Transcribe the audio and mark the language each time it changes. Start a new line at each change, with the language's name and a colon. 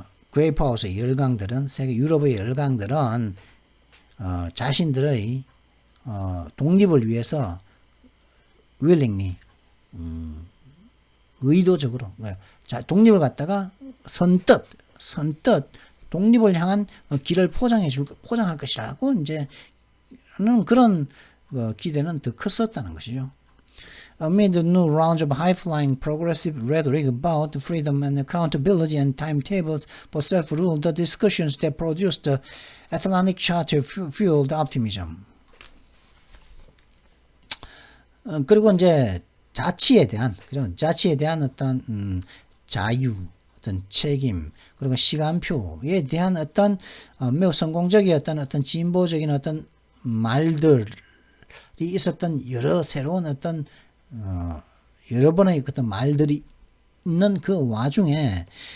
Korean: 그레이파우스의 열강들은, 세계 유럽의 열강들은, 자신들의, 독립을 위해서, willingly, 의도적으로, 독립을 갖다가 선뜻, 독립을 향한 길을 포장할 것이라고, 이제, 그런, 기대는 더 컸었다는 것이죠.
English: Amid the new rounds of high-flying progressive rhetoric about freedom and accountability and timetables for self-rule, the discussions that produced the Atlantic Charter fueled optimism.
Korean: 그리고 이제 자치에 대한 어떤 자유, 어떤 책임, 그리고 시간표에 대한 어떤 매우 성공적이었던 어떤 진보적인 어떤 말들이 있었던 여러 새로운 어떤 여러 번의 어떤 말들이 있는 그 와중에